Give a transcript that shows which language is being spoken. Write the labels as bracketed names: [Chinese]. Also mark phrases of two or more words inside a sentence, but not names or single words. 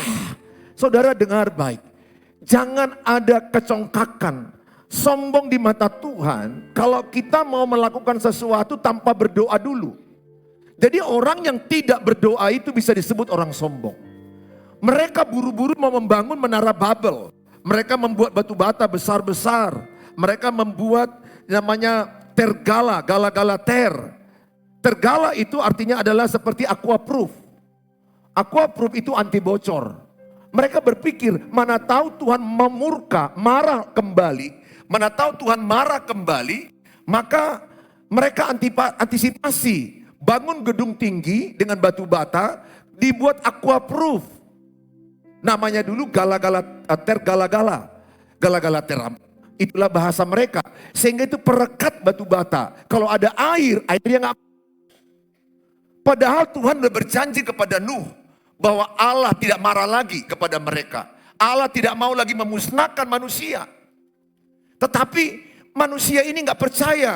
[Indonesian] Saudara dengar baik, jangan ada kecongkakan, sombong di mata Tuhan kalau kita mau melakukan sesuatu tanpa berdoa dulu. Jadi orang yang tidak berdoa itu bisa disebut orang sombong. Mereka buru-buru mau membangun menara Babel. Mereka membuat batu bata besar-besar. Mereka membuat namanya tergala, gala-gala ter. Tergala itu artinya adalah seperti aquaproof. Aquaproof itu anti bocor. Mereka berpikir mana tahu Tuhan memurka, marah kembali. Mana tahu Tuhan marah kembali, maka mereka antisipasi. Bangun gedung tinggi dengan batu bata, dibuat aquaproof. Namanya dulu gala-gala ter, gala-gala. Gala-gala ter, itulah bahasa mereka. Sehingga itu perekat batu bata. Kalau ada air, airnya nggak. Padahal Tuhan sudah berjanji kepada Nuh bahwa Allah tidak marah lagi kepada mereka. Allah tidak mau lagi memusnahkan manusia. Tetapi manusia ini nggak percaya.